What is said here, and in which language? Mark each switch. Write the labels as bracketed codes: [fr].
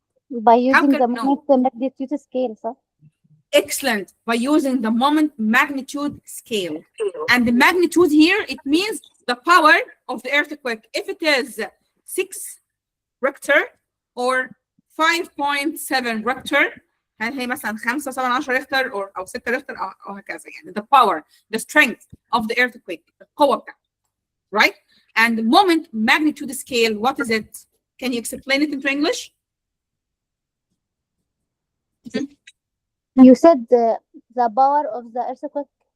[en] by using can the we know? moment magnitude scale, [ar] صح؟ [en] Excellent. By using the moment magnitude scale. And the magnitude here, it means the power of the earthquake. If it is 6 Richter or 5.7 Richter, [ar] هي مثلا 5 7 10 ريختر أو 6 ريختر أو هكذا يعني. [en] The power, the strength of the earthquake, [ar] القوة بتاعته. [en] Right? And the moment magnitude scale, what is it? Can you explain it into English? You said the power of the earthquake.